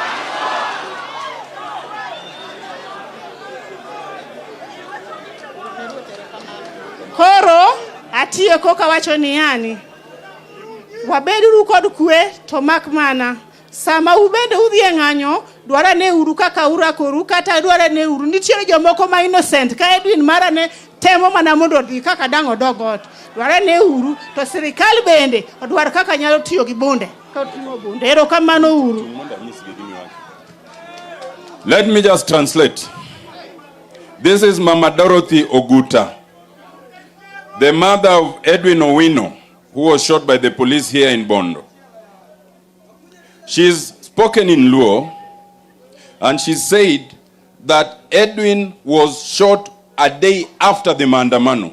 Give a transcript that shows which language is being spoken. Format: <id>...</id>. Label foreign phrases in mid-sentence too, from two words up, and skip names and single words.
<luo>Koro atiyo koka wacho ni yani wabedu kod kwe to mak mana sama ubende udhie ng'anyo dwara ne uru kaka urakoru kata dwara ne uru nitiere jomoko ma innocent ka Edwin mara ne temo mana mondo odhi kaka dango dogot dwara ne uru to sirikal bende odwar kaka nyalo tiyo gi bunde ka timo bunde ero kamano uru.</luo> <en>Let me just translate. This is Mama Dorothy Oguta, the mother of Edwin Owino, who was shot by the police here in Bondo. She's spoken in Luo, and she said that Edwin was shot a day after the Maandamano.</en>